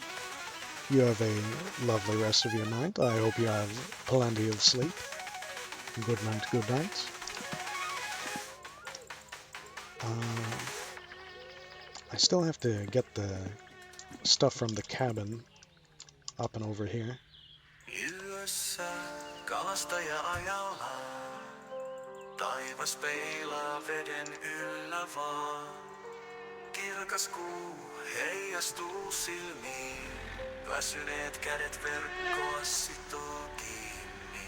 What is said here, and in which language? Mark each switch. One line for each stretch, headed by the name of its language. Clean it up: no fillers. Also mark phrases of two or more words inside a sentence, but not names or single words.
English: You have a lovely rest of your night. I hope you have plenty of sleep. Good night, good night. I still have to get the stuff from the cabin up and over here.
Finnish: Yössä kalastaja ajallaan, taivas peilaa veden yllä vaan. Kirkas kuu heijastuu silmiin, väsyneet kädet verkkoa sitoo kiinni.